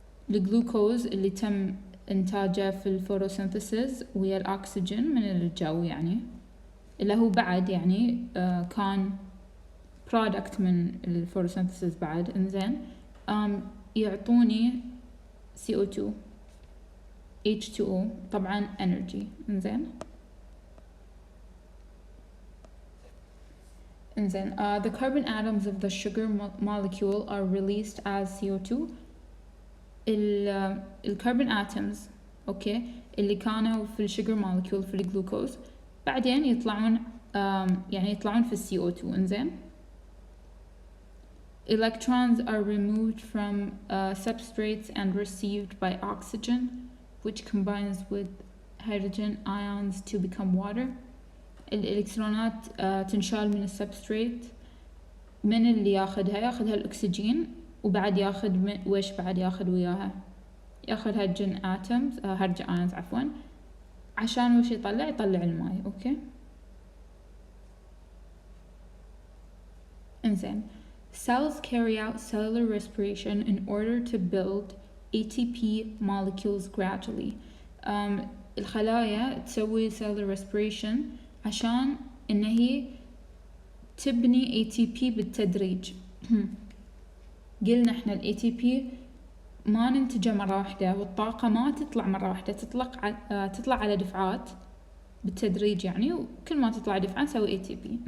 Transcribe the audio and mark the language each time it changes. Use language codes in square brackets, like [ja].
[ar] الجلوكوز اللي تم إنتاجه في الفوتوسينثيسيس ويا الأكسجين من الجو، يعني اللي هو بعد يعني كان product من الفوتوسينثيسيس بعد. إنزين يعطوني CO2 H2O طبعا energy. [en] إنزين the carbon atoms of the sugar molecule are released as CO2. [ar] الكربون atoms اوكي اللي كانوا في الشجر molecule في الجلوكوز بعدين يطلعون يعني يطلعون في CO2. [en] إنزين electrons are removed from substrates and received by oxygen which combines with hydrogen ions to become water. [ar] الإلكترونات تنشال من السبستريت. من اللي ياخدها الأكسجين، وبعد ياخد ويش بعد ياخد وياها ياخد هيدروجين اتومز هيدروجين ايونز عفوا، عشان وش يطلع الماء. [en] Okay إنزين cells carry out cellular respiration in order to build ATP molecules gradually. [ar] الخلايا تسوي cellular respiration عشان إن هي تبني ATP بالتدريج. قلنا إحنا ال ATP ما ننتجه مرة واحدة، والطاقة ما تطلع مرة واحدة، تطلع على دفعات بالتدريج يعني، وكل ما تطلع دفعة نسوي ATP.